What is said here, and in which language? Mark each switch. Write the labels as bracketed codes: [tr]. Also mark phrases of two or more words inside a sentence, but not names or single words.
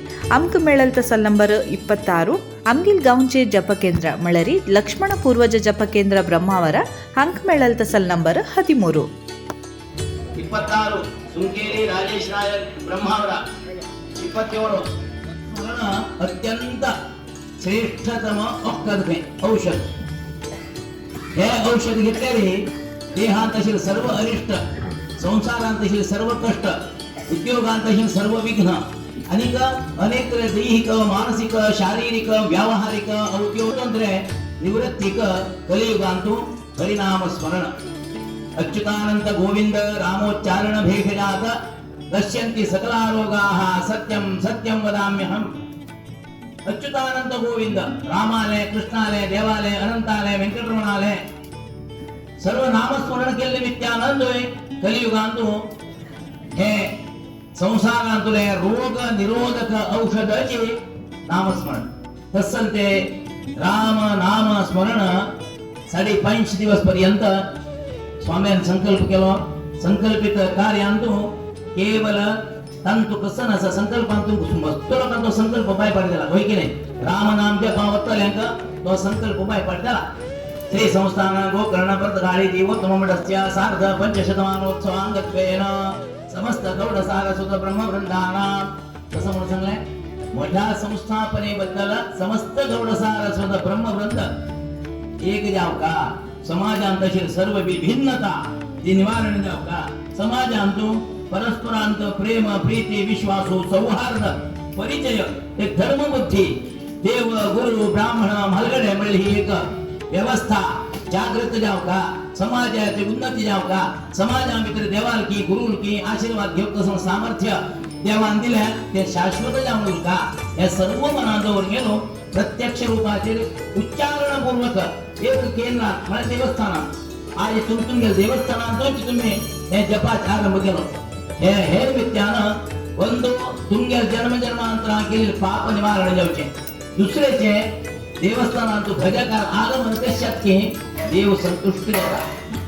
[kok] आमकां मेळ्ळल तसल नंबर 26. आमगेल गांवचे जप केंद्र म्हळ्यार लक्ष्मण पूर्वज जप केंद्र ब्रह्मावर हांकां मेळ्ळल तसल नंबर 13. 26 सुंकेरी राजेश नायक ब्रह्मावर 27 स्मरण अत्यंत श्रेष्ठतम औषध. [mr] हे औषध घेतल्याने देहांतशील सर्व अरिष्ट, संसारांतशील सर्व कष्ट, उद्योगांतशील सर्व विघ्न आणि अनेक दैहिक, मानसिक, शारीरिक, व्यावहारिक, [kok] औद्योगिक निवृत्तिक कलियुगांतू हरिनाम स्मरण [sa] अच्युतानंत गोविंद रामोच्चारण भेषजात दश्यन्ति सकला रोगाः सत्यं सत्यं वदाम्यहम्. [kok] अच्युतानंत गोविंद रामालय, कृष्णालय, देवालय, अनंतालय, वेंकटरमणालय सर्व नामस्मरण केले नित्यानंद होय. कलियुगांतू हे संसारांतले रोग निरोधक औषधाचे नामस्मरण. तसल ते राम नाम स्मरण 5.5 दिवस पर्यंत स्वाम्यान संकल्प केलो. संकल्पित कार्यांतू केवल तंतु कसन असा संकल्पांतू मस्तो लोकांचो संकल्प बाय पडला होय की नाही. राम नाम जपा वत्तल्यांक तो संकल्प बाय पडला. [sa] श्री संस्थान गोकर्ण पर्तगाळी जीवोत्तम मठस्य सार्ध पंचशतमानोत्सवांगत्वेन समस्त गौडसार सुत ब्रह्मवृंदानां [kok] कसं म्हणून सांगले मोठ्या संस्थापनेबद्दल समस्त गौडसार सुत ब्रह्मवृंद एक जाव का. समाजांतशील सर्व विभिन्नता ती निवारण जाव का. समाजांतू परस्परांत प्रेम, प्रीती, विश्वासू, सौहार्द, परिचय, एक धर्मबुद्धी, देव, गुरु, ब्राह्मण, मलगडे मिळी ही एक व्यवस्था जागृत जाव का. समाजाची उन्नती जाव का. समाजा भितर देवाल की गुरुल की आशीर्वाद घेवचं सामर्थ्य देवान दिले ते शाश्वत जावून का. हे सर्व मनाजवळ गेलो प्रत्यक्ष रूपाचे उच्चारण पूर्वक एक केंद्रात म्हणजे देवस्थानात आज तुमगे देवस्थानात तुम्ही हे जपाचा आरंभ केलो. हे निमित्तानं ಒಂದು तुमगे जन्म जन्मांतरा केलेले पाप निवारण जावचे. दुसरेचे देवस्थानात भजकार आगमन कशात की देव संतुष्टी जाता.